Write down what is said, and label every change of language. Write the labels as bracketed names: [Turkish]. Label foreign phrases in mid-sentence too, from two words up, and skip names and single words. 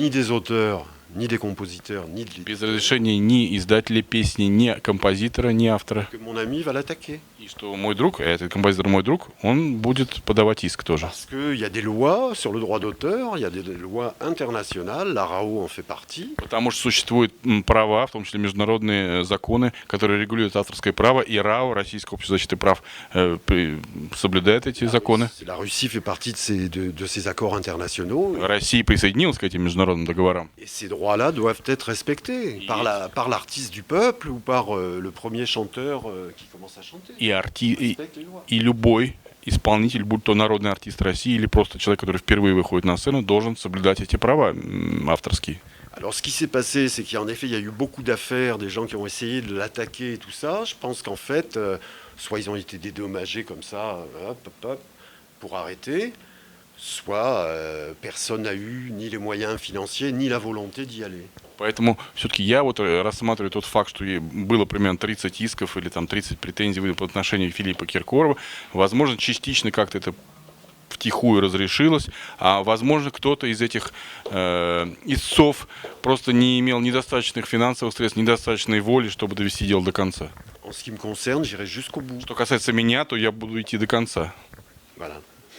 [French] Ni des auteurs, ni des compositeurs, ni de [Russian] Без разрешения ни издателя песни, ни композитора, ни автора. [French] que mon ami va l'attaquer. [Russian] И что мой друг, этот композитор мой друг, он будет подавать иск тоже. [French] Parce qu'il y a des lois sur le droit d'auteur, il y a des lois internationales, la RAO en fait partie. [Russian] Потому что существуют права, в том числе международные законы, которые регулируют авторское право, и РАО, Российское общество защиты прав, соблюдает эти законы. [French] La Russie fait partie de ces accords internationaux. [Russian] Россия присоединилась к этим международным договорам. [French] Et ces droits-là doivent être respectés par l'artiste du peuple ou par le premier chanteur qui commence à chanter. [Russian] И любой исполнитель, будь то народный артист России или просто человек, который впервые выходит на сцену, должен соблюдать эти права авторские. [French] Alors ce qui s'est passé, c'est qu'en effet, il y a eu beaucoup d'affaires, des gens qui ont essayé de l'attaquer et tout ça. Je pense qu'en fait, soit ils ont été dédommagés comme ça, pour arrêter, soit personne n'a eu ni les moyens financiers, ni la volonté d'y aller. [Russian] Поэтому все-таки я вот рассматриваю тот факт, что было примерно 30 исков или там 30 претензий в отношении Филиппа Киркорова. Возможно, частично как-то это втихую разрешилось, а возможно, кто-то из этих истцов просто не имел недостаточных финансовых средств, недостаточной воли, чтобы довести дело до конца. [French] En ce qui me concerne, j'irai jusqu'au bout. [Russian] Что касается меня, то я буду идти до конца. [French] Voilà.